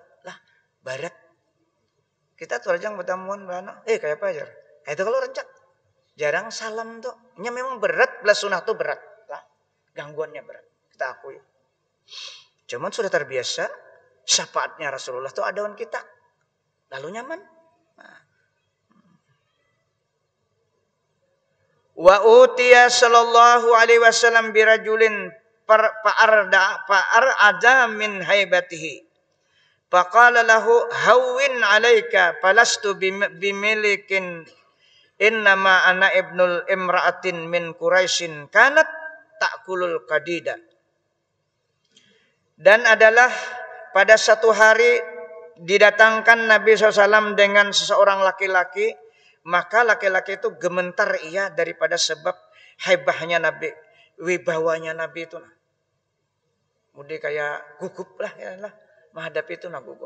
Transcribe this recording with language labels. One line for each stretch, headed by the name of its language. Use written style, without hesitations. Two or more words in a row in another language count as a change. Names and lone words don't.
Banjar: Lah barat. Kita tuh aja bertamuan. Kayak apa aja? Kayak itu kalau rencak. Jarang salam tuh. Nya memang berat. Belas sunnah tuh berat. Lah. Gangguannya berat. Kita akui. Cuman sudah terbiasa.
Indonesian: syafaatnya Rasulullah itu adawan kita.
Banjar: Lalu nyaman. Nah.
Arabic: وأتي صلى الله عليه وسلم برجل فأرعد من هيبته. فقال له هون عليك فلست بملك إنما أنا ابن امرأة من قريش كانت تأكل القديد.
Indonesian: Dan adalah pada satu hari didatangkan Nabi SAW dengan seseorang laki-laki, maka laki-laki itu gemetar ia daripada sebab haibahnya Nabi, wibawanya Nabi itu.
Banjar: Mudi kayak gugup lah ya lah, menghadapi itu nah gugup.